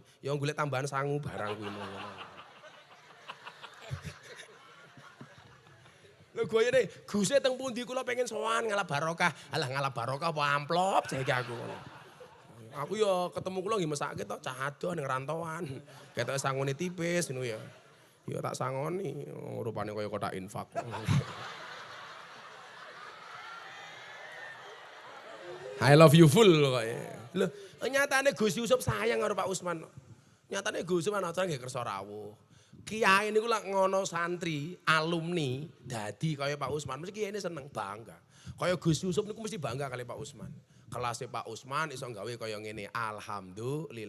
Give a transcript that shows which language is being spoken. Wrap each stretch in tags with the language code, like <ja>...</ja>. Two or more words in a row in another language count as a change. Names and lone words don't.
<jv>Ya golek tambahan sangu barang kuwi ngono. Lho goyene Guse teng pundi kula pengen sowan ngalap barokah. Alah ngalap barokah apa amplop saiki aku. Aku ya ketemu kula nggih mesake to cah adoh ning rantauan. Ketoke sangune tipis ngono ya. Ya tak sangoni rupane kaya kotak infak.</jv> <en>I love you full kok.</en> <jv>Lho nyatane Gus Yusuf sayang karo Pak Usman. Nyatane Gus Yusuf ana acara nggih kersa rawuh. Kiai niku lak ngono santri, alumni dadi kaya Pak Usman, mesti kiai ini seneng bangga. Kaya Gus Yusuf niku mesti bangga kali Pak Usman. Kelasnya Pak Usman iso gawe kaya ngene, alhamdulillah.</jv>